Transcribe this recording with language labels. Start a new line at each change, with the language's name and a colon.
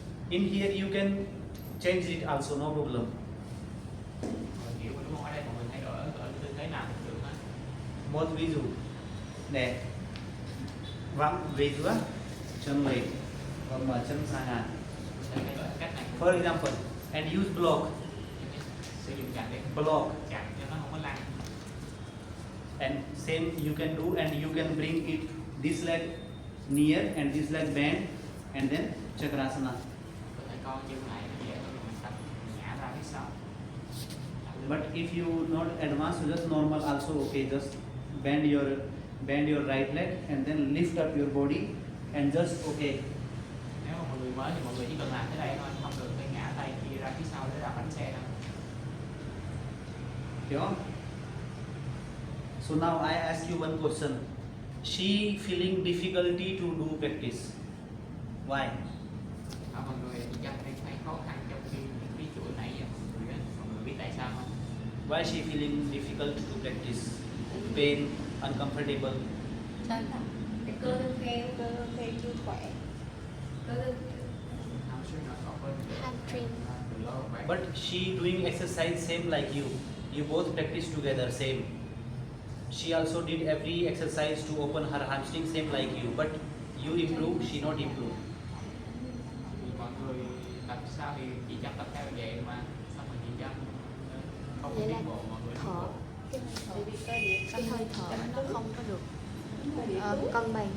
English: In here you can change it also, no problem.
Vietnamese: Kiểu đúng không? Ở đây mọi người thay đổi ở tư thế nào cũng được hết. Một ví dụ nè, vặn về giữa chân lên và mở chân sang hàng. Thay đổi cách này.
English: For example, and use block.
Vietnamese: Sử dụng chặn để
English: Block.
Vietnamese: chặn cho nó không có lăn.
English: And same you can do, and you can bring it this leg near and this leg bend, and then Chakrasana.
Vietnamese: Có thể co chân lại nó dễ hơn mình tập ngã ra phía sau.
English: But if you not advanced, just normal also okay. Just bend your right leg and then lift up your body and just okay.
Vietnamese: Nếu mà mọi người mới thì mọi người chỉ cần làm tới đây thôi, không được phải ngã tay kia ra phía sau để ra bánh xe đâu. Yeah.
English: So now I ask you one question. She feeling difficulty to do practice. Why?
Vietnamese: Mọi người chắc thấy khó khăn trong khi những cái chuỗi nãy giờ mọi người biết tại sao không?
English: Why she feeling difficult to practice? Pain, uncomfortable.
Vietnamese: Cái cơ thương chưa khỏe.
English: I'm sure
Vietnamese: nó có bên
English: Hamstring. But she doing exercise same like you. You both practice together same. She also did every exercise to open her hamstring same like you. But you improve, she not improve.
Vietnamese: Mọi người tập sao thì chị chắc tập theo vậy mà sao mà chị chắc không Vậy là tiến bộ mọi người thở cái hơi thở nó không có được cân bằng.